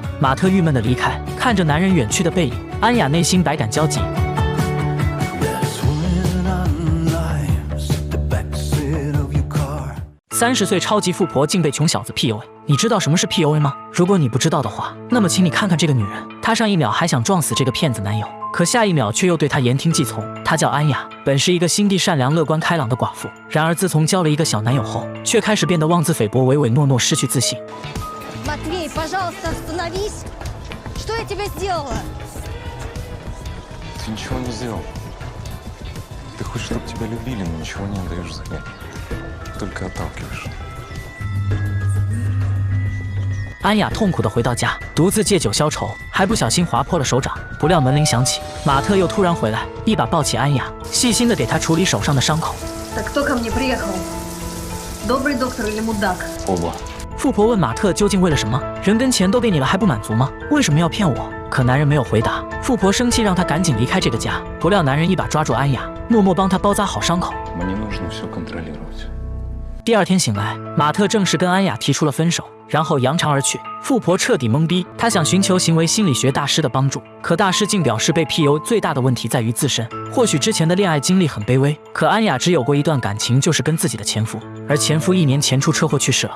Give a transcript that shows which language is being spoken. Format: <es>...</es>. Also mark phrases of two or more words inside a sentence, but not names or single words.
<zh>马特郁闷地离开，看着男人远去的背影，安雅内心百感交集。30岁超级富婆竟被穷小子 PUA， 你知道什么是 PUA 吗？如果你不知道的话，那么请你看看这个女人，她上一秒还想撞死这个骗子男友，可下一秒却又对他言听计从。她叫安雅，本是一个心地善良、乐观开朗的寡妇，然而自从交了一个小男友后，却开始变得妄自菲薄、唯唯诺诺，失去自信。</zh> <ru>Матвей, пожалуйста, остановись. Что я тебе сделала? Ты ничего не сделал. Ты хочешь, чтобы тебя любили, но ничего не отдаешь взамен. Только отталкиваешь.</ru> <zh>安雅痛苦地回到家，独自借酒消愁，还不小心划破了手掌。不料门铃响起，马特又突然回来，一把抱起安雅，细心地给她处理手上的伤口。</zh> <ru>Так кто ко мне приехал? Добрый доктор или мудак? Оба.</ru> <zh>富婆问马特究竟为了什么？人跟钱都给你了还不满足吗？为什么要骗我？可男人没有回答。富婆生气，让他赶紧离开这个家。不料男人一把抓住安雅，默默帮她包扎好伤口。</zh> <ru>Мне нужно все контролировать.</ru> <zh>第二天醒来，马特正式跟安雅提出了分手，然后扬长而去。富婆彻底懵逼，她想寻求行为心理学大师的帮助，可大师竟表示被 PUA 最大的问题在于自身。或许之前的恋爱经历很卑微，可安雅只有过一段感情，就是跟自己的前夫，而前夫1年前出车祸去世了。</zh>